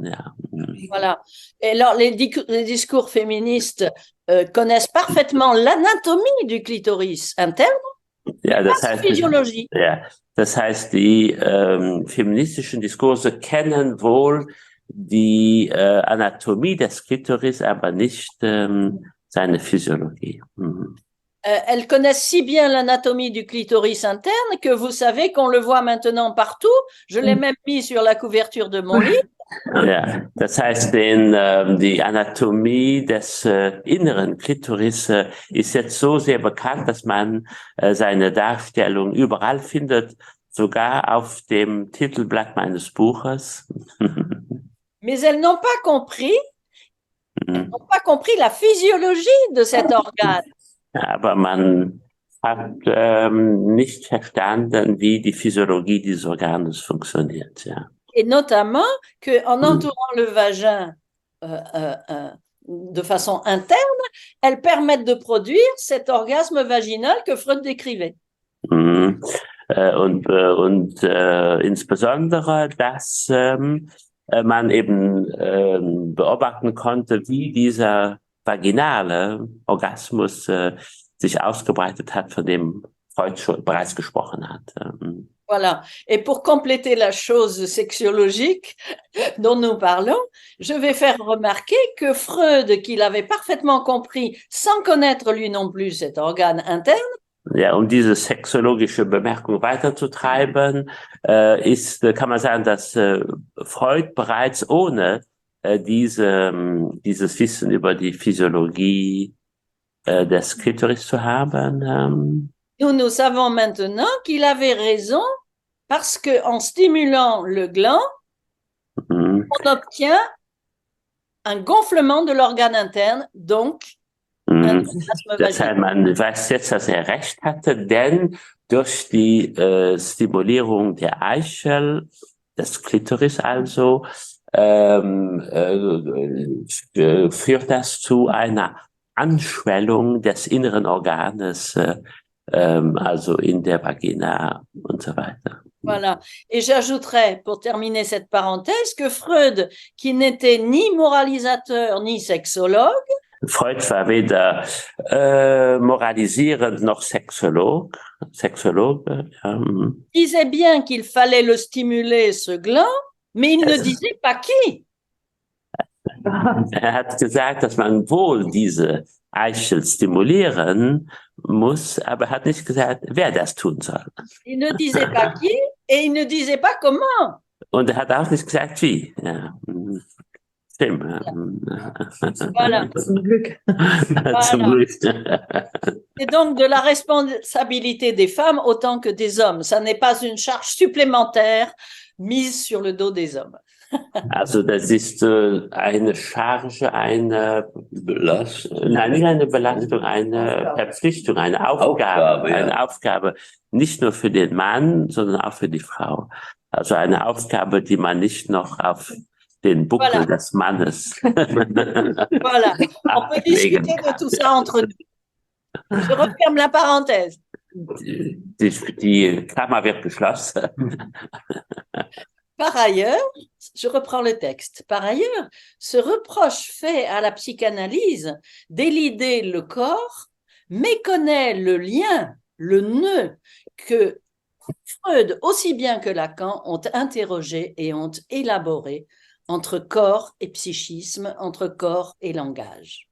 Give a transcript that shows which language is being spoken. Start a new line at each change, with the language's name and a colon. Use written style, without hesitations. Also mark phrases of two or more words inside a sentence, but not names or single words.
German: Ja.
French: Voilà. Et alors, les discours féministes connaissent parfaitement l'anatomie du clitoris interne,
German: ja, das
French: pas
German: heißt,
French: la physiologie.
German: Ja, das heißt, die feministischen Diskurse kennen wohl die Anatomie des Klitoris, aber nicht seine Physiologie.
French: Elles connaissent si bien l'anatomie du clitoris interne que vous savez qu'on le voit maintenant partout. Je l'ai même mis sur la couverture de mon livre.
German: Ja, das heißt, die Anatomie des inneren Klitoris ist jetzt so sehr bekannt, dass man seine Darstellung überall findet, sogar auf dem Titelblatt meines Buches.
French: Mais elles n'ont pas compris la physiologie de cet organe.
German: Aber man hat nicht verstanden, wie die Physiologie dieses Organes funktioniert. Ja.
French: Et notamment qu'en entourant le vagin de façon interne, elles permettent de produire cet orgasme vaginal que Freud décrivait.
German: Und insbesondere, dass man eben beobachten konnte, wie dieser vaginale Orgasmus sich ausgebreitet hat, von dem Freud schon bereits gesprochen hat.
French: Voilà. Et pour compléter la chose sexologique dont nous parlons, je vais faire remarquer que Freud, qu'il avait parfaitement compris, sans connaître lui non plus cet organe interne,
German: ja, um diese sexologische Bemerkung weiterzutreiben, kann man sagen, dass Freud bereits ohne dieses Wissen über die Physiologie des Klitoris zu haben.
French: Nous savons maintenant qu'il avait raison parce que en stimulant le gland, on obtient un gonflement de l'organe interne, donc un orgasme
German: Deshalb
French: vaginal.
German: man weiß jetzt, dass er recht hatte, denn durch die Stimulierung der Eichel, des Klitoris also, führt das zu einer Anschwellung des inneren Organes, also in der Vagina und so weiter.
French: Voilà. Et j'ajouterais, pour terminer cette parenthèse, que Freud, qui n'était ni moralisateur ni sexologue,
German: Freud war weder moralisierend noch Sexologe.
French: disait bien qu'il fallait le stimuler, ce gland, mais il ne disait pas qui.
German: Er hat gesagt, dass man wohl diese Eichel stimulieren muss, aber er hat nicht gesagt, wer das tun soll.
French: Il ne disait pas qui et il ne disait pas comment.
German: Und er hat auch nicht gesagt, wie. Ja. Stimmt.
French: Voilà.
German: Zum Glück. Zum Glück.
French: C'est donc de la responsabilité des femmes autant que des hommes. Ça n'est pas une charge supplémentaire mise sur le dos des hommes.
German: Also das ist eine Charge, eine Belastung, nein, nicht eine Belastung, eine Verpflichtung, eine Aufgabe, eine Aufgabe, nicht nur für den Mann, sondern auch für die Frau. Also eine Aufgabe, die man nicht noch auf den Buckel des Mannes.
French: Voilà, on peut discuter de tout ça entre nous. Je referme la parenthèse.
German: Die Klammer wird geschlossen.
French: Par ailleurs, je reprends le texte. Par ailleurs, ce reproche fait à la psychanalyse d'élider le corps méconnaît le lien, le nœud que Freud, aussi bien que Lacan, ont interrogé et ont élaboré entre corps et psychisme, entre corps et langage.